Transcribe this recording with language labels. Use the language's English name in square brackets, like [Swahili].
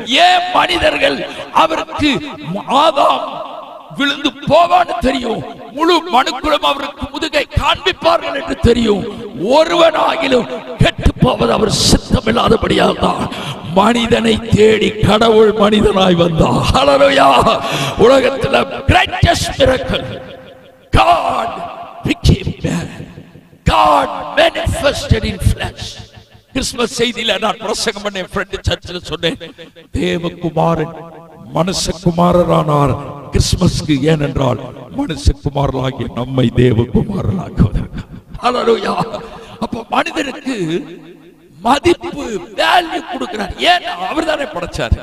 [Tamil] ஏன் மனிதர்கள் அவருக்கு ஆதாம் விழுந்து போவான்னு தெரியும், முழு மனுக்குலம் அவருக்கு முதுகை காண்பிப்பார்கள் என்று தெரியும், ஒருவனாகிலும் கெட்டு போவது அவர் சித்தமில்லாதபடியால் தான் மனிதனை தேடி கடவுள் மனிதனாய் வந்தார். ஹல்லேலூயா! உலகத்தில் [English] greatest miracle, God became man, God manifested in flesh. [Tamil] Christmas செய்தியில நான் பிரசங்கம் பண்ண ஃப்ரெண்ட் சர்ச்சில் சொன்னேன், தேவகுமாரன் மனுஷகுமாரரானார் கிறிஸ்துமஸ்க்கு. ஏனென்றால் மனுஷகுமாரனாகிய நம்மை தேவகுமாரனாக்குவதற்கு. ஹல்லேலூயா! அப்ப மனிதனுக்கு மதிப்பு, வேல்யூ கொடுக்கிறார். ஏன்? அவர் தானே படைச்சார்.